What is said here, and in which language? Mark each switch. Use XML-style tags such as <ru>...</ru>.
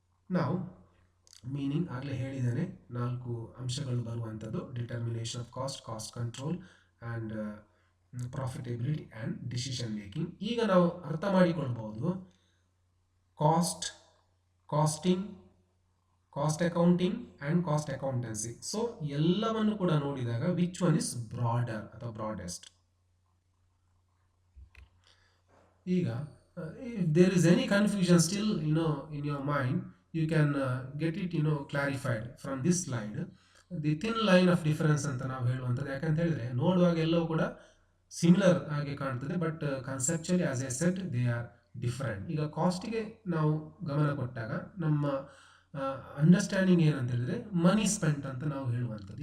<kn>ನಾವು ಮೀನಿಂಗ್ ಆಗಲೇ ಹೇಳಿದ್ದೇನೆ, 4 ಅಂಶಗಳು ಬರುವಂಥದ್ದು: determination of cost, cost control and ಪ್ರಾಫಿಟೇಬಿಲಿಟಿ and decision making. ಈಗ ನಾವು ಅರ್ಥ ಮಾಡಿಕೊಳ್ಬಹುದು cost, casting, cost accounting and cost accountancy. So ಎಲ್ಲವನ್ನು ಕೂಡ ನೋಡಿದಾಗ</kn> <en>which one is broader</en> <kn>ಅಥವಾ ಬ್ರಾಡೆಸ್ಟ್. ಈಗ</kn> <en>if there is any confusion still in your mind, you can get it clarified from this slide. The thin line of difference</en> <kn>ಅಂತ ನಾವು ಹೇಳುವಂಥದ್ದು, ಯಾಕಂತ ಹೇಳಿದ್ರೆ ನೋಡುವಾಗ ಎಲ್ಲವೂ ಕೂಡ ಸಿಮಿಲರ್ ಆಗಿ ಕಾಣ್ತದೆ,</kn> <en>But conceptually as a set they are different.</en> <kn>ಈಗ ಕಾಸ್ಟಿಗೆ ನಾವು ಗಮನ ಕೊಟ್ಟಾಗ ನಮ್ಮ ಅಂಡರ್ಸ್ಟ್ಯಾಂಡಿಂಗ್ ಏನಂತ ಹೇಳಿದ್ರೆ ಮನಿ ಸ್ಪೆಂಟ್ ಅಂತ ನಾವು ಹೇಳುವಂಥದ್ದು.</kn>